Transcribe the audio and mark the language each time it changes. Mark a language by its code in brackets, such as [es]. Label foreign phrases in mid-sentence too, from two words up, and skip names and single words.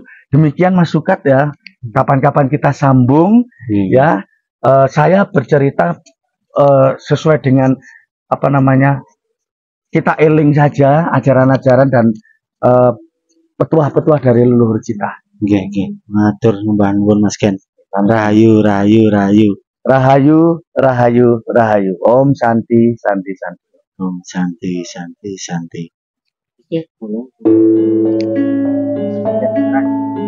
[id] Demikian Mas Sukat ya. Kapan-kapan kita sambung ya. Saya bercerita sesuai dengan kita eling saja ajaran-ajaran dan petuah-petuah dari leluhur kita. [jv] Matur nuwun Mas Ken. Rahayu. [sa] ॐ शान्ति. ॐ शान्ति.